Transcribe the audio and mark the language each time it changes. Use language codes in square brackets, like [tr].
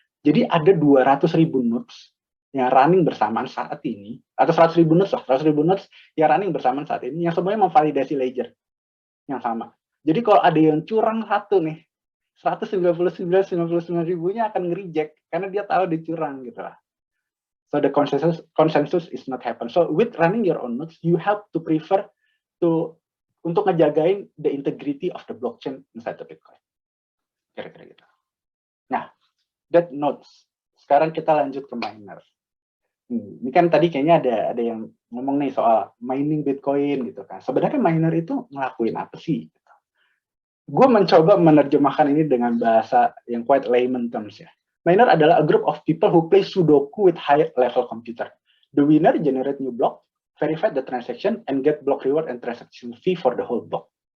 [id] Jadi ada 200.000 nodes yang running bersamaan saat ini, atau 100.000 nodes yang running bersamaan saat ini, yang semuanya memvalidasi ledger yang sama. Jadi kalau ada yang curang satu nih, 199 ribunya akan nge-reject karena dia tahu dicurang gitu lah. [en] So the consensus is not happen. So with running your own nodes, you have to prefer [id] untuk ngejagain [en] the integrity of the blockchain inside the Bitcoin. [id] Kira-kira gitu. Nah, [en] that nodes. [id] Sekarang kita lanjut ke miner. Ini kan tadi kayaknya ada yang ngomong nih soal mining Bitcoin gitu kan. Sebenarnya miner itu ngelakuin apa sih? Gue mencoba menerjemahkan ini dengan bahasa yang [en] quite layman terms [id] ya. [en] Miner adalah a group of people who play Sudoku with high level computer. The winner generate new block, verify the transaction, and get block reward and transaction fee for the whole block.